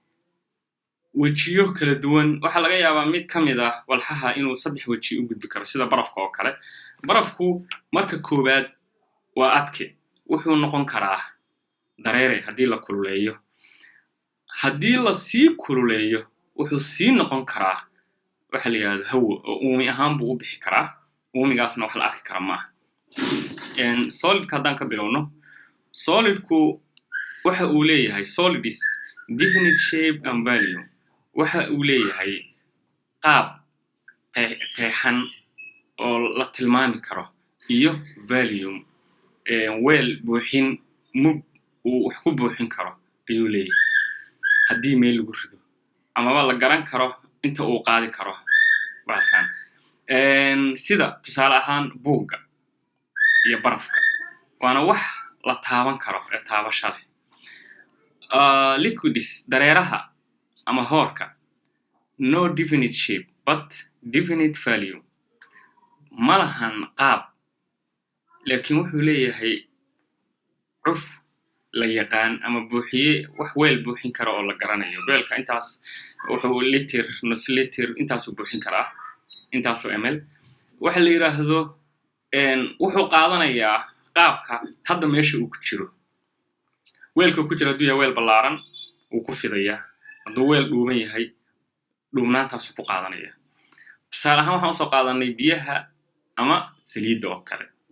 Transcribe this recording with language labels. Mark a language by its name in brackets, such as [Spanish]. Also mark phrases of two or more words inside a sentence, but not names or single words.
[Somali] wajiyo kala duwan waxa laga yaabaa mid kamid ah walxaha inuu saddex waji u gudbi karo sida barafka oo kale barafku marka koobaad waa adke wuxuu noqon karaa dareere haddii la kululeeyo haddii la sii kululeeyo wuxuu sii noqon karaa waxa la yiraahdo hawo oo uumi ahaan buu u bixi karaa uumigaasna wax la arki kara maaha solidka haddaan ka bilowno solidku waxa uu leeyahay [English] solid is definite shape and value [Somali] waxa uu leeyahay qaab qeexan oo la tilmaami karo iyo value weel buuxin mug uu wax ku buuxin karo ayuu leeyahay haddii meel lagu rido amaba la garan karo inta uu qaadi karo baalkan sida tusaale ahaan buugga iyo barafka waana wax la taaban karo ee taabasho leh liquids dareeraha ama hoorka [English] no definite shape but definite value [Somali] malahan qaab laakiin wuxuu leeyahay cuf la yaqaan ama buuxiye wax weel buuxin karo oo la garanayo weelka intaas wuxuu liter nus liter intaas uu buuxin karaa intaas oo ml waxa la yiraahdo wuxuu qaadanayaa qaabka hadda meesha uu ku jiro weelka ku jira haduu yahay weel ballaaran uu ku fidayaa haduu weel dhuuban yahay dhuumnaantaas uu ku qaadanaya tusaale ahaan waxaan soo qaadanay biyaha ama saliidda oo kale